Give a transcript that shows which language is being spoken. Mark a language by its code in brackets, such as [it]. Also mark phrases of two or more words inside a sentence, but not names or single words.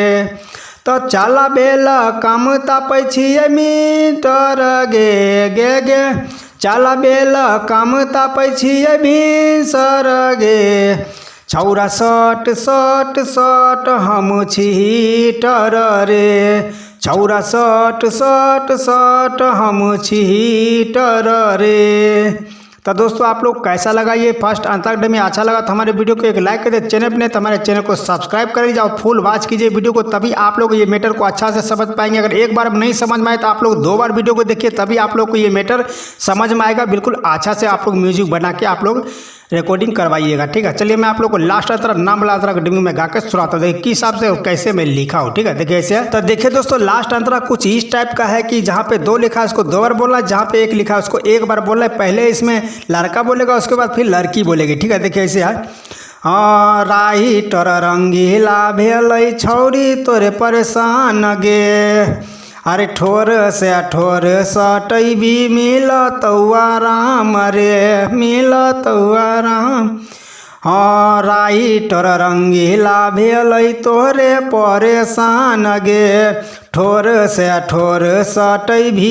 [anp] तो चाला बेल काम तापै छियै मीटर गे गे गे चाला बेल काम तापै छियै भिनसर गे छौरा सट सट सट हम छी हीटर रे छौरा सट सट सट हम छी हीटर रे। [hi] तो दोस्तों आप लोग कैसा लगा ये फर्स्ट अंतरा में, अच्छा लगा तो हमारे वीडियो को एक लाइक कर दे, चैनल पे नहीं तो हमारे चैनल को सब्सक्राइब कर लीजिए और [en] full watch [hi] कीजिए वीडियो को तभी आप लोग ये मैटर को अच्छा से समझ पाएंगे। अगर एक बार नहीं समझ में आए तो आप लोग दो बार वीडियो को देखिए तभी आप लोग को ये मैटर समझ में आएगा। बिल्कुल अच्छा से आप लोग म्यूजिक बना के आप लोग रिकॉर्डिंग करवाइएगा। ठीक है, चलिए मैं आप लोग को लास्ट अंतरा नाम वाला अंतरा डिंग में गा के सुनाता हूँ देखिए किस हिसाब से कैसे मैं लिखा हूँ। ठीक है, देखिए ऐसे। तो देखिए दोस्तों लास्ट अंतरा कुछ इस टाइप का है कि जहाँ पे दो लिखा है उसको दो बार बोलना है, जहाँ पे एक लिखा है उसको एक बार बोलना है। पहले इसमें लड़का बोलेगा उसके बाद फिर लड़की बोलेगी। ठीक है, देखिए ऐसे है। [anp] राइटर रंगीला भेलै छौरी तोरे परेशान गे अरे ठोर से ठोर सटै भी मिलतौ आराम रे मिलतौ आराम राइटर रंगीला भेलै तोरे परेशान गे ठोर से ठोर सटै भी